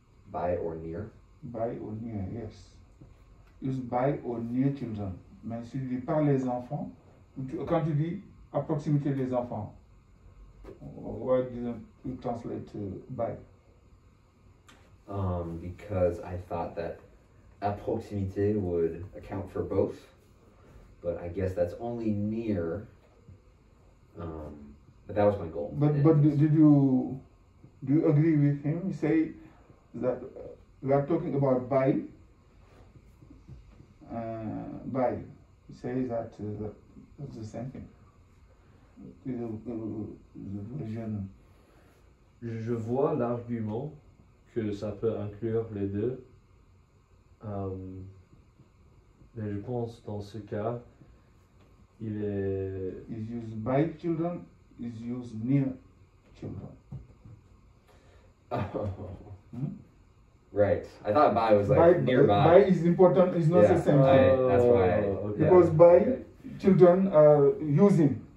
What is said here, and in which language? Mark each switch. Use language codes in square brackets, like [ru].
[en] By or near. by or near, yes. Use by or near children. [fr] Mais si tu dis par les enfants, quand tu dis à proximité des enfants, [en] why didn't you translate by? Because I thought that at proximité would account for both, but I guess that's only near. But that was my goal. But do you agree with him? You say that we are talking about by. By. He says that that's the same thing. The version. [fr] Je vois l'argument que ça peut inclure les deux, mais je pense dans ce cas, il est... [en] Is used by children, is used near children. Right. I thought by was like By nearby. is important, is not the same thing. That's why. Okay. Because by Okay. children are using.